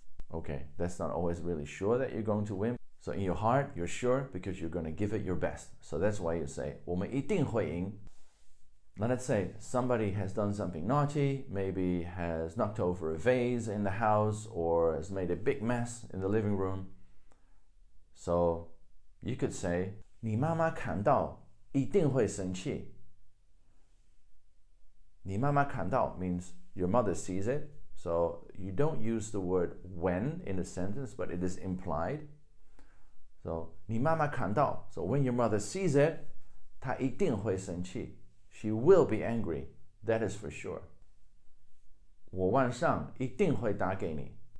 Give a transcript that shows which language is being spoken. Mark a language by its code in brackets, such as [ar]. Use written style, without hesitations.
[en] Okay, that's not always really sure that you're going to win. So in your heart, you're sure because you're going to give it your best. So that's why you say [zh] 我们一定会赢. [en] Now let's say somebody has done something naughty, maybe has knocked over a vase in the house or has made a big mess in the living room. So you could say [zh] 你妈妈看到一定会生气. 你妈妈看到 [en] means your mother sees it. So you don't use the word when in a sentence, but it is implied. [zh] So 你妈妈看到. [en] So when your mother sees it, [zh] 她一定会生气. [en] She will be angry. That is for sure. [zh] 我晚上一定会打给你.